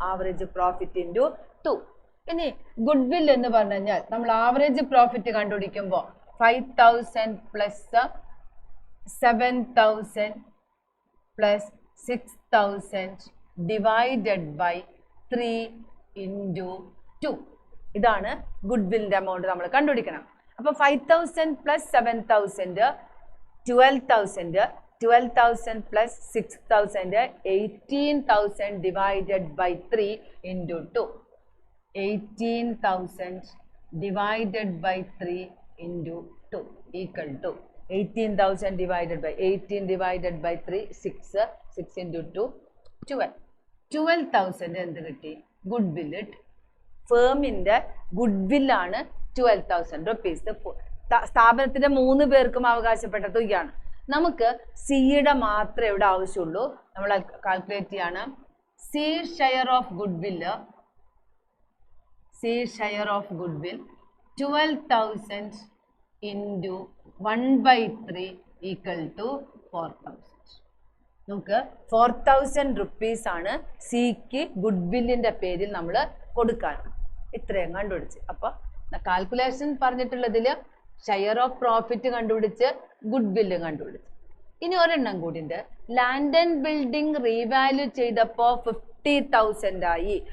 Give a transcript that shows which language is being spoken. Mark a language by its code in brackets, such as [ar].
[ml] Average profit into 2. ഇനി good will എന്ന് പറഞ്ഞു കഴിഞ്ഞാൽ നമ്മൾ average profit കണ്ടുപിടിക്കുമ്പോൾ 5,000 plus 7,000 plus 6,000 divided by 3 into 2. ഇതാണ് ഗുഡ് വില്ലിന്റെ എമൗണ്ട് നമ്മൾ കണ്ടുപിടിക്കണം. [en] അപ്പൊ 5,000 plus 7,000 12,000, 12,000 plus 6,000, 18,000 divided by 3 into 2. 18,000 divided by 3 into 2 equal to 18,000 divided by 18 divided by 3, 6, 6 into 2, 12. [ml] 12,000 എന്ത് കിട്ടി? ഗുഡ് വില്ല് കിട്ടി. ഫേമിന്റെ ഗുഡ് വില്ലാണ് 12,000 rupees. സ്ഥാപനത്തിന്റെ 3 പേർക്കും അവകാശപ്പെട്ട തുകയാണ്. നമുക്ക് സിയുടെ മാത്രമേ ഇവിടെ ആവശ്യമുള്ളൂ. നമ്മൾ കാൽക്കുലേറ്റ് ചെയ്യാണ്. [en] C share of goodwill, C share of goodwill 12,000 into 1/3 equal to 4,000. [ml] നമുക്ക് 4,000 റുപ്പീസ് ആണ് സിക്ക് ഗുഡ്വില്ലിന്റെ പേരിൽ നമ്മൾ കൊടുക്കാൻ. ഇത്രയും കണ്ടുപിടിച്ച്. അപ്പൊ കാൽക്കുലേഷൻ പറഞ്ഞിട്ടുള്ളതിൽ ഷെയർ ഓഫ് പ്രോഫിറ്റ് കണ്ടുപിടിച്ച് ഗുഡ്വില്ല് കണ്ടുപിടിച്ച്. ഇനി ഒരെണ്ണം കൂടി ഉണ്ട്. ലാൻഡ് ആൻഡ് ബിൽഡിംഗ് റീവാല്യൂ ചെയ്തപ്പോ 50,000 ആയി.